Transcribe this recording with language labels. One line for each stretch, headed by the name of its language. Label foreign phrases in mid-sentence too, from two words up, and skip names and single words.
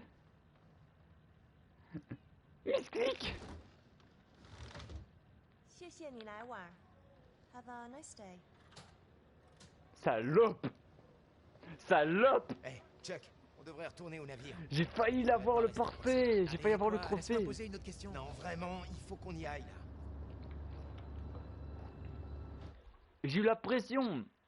French: Misclic.
Chinese: 谢谢你来玩 ，
English: Have a nice day。
French: Salope. Salope. Eh, Chuck, on devrait retourner au navire. J'ai failli l'avoir le parfait. J'ai failli avoir le Laisse-moi trophée. poser une autre question. Non, vraiment, il faut qu'on y aille, là. J'ai eu la pression.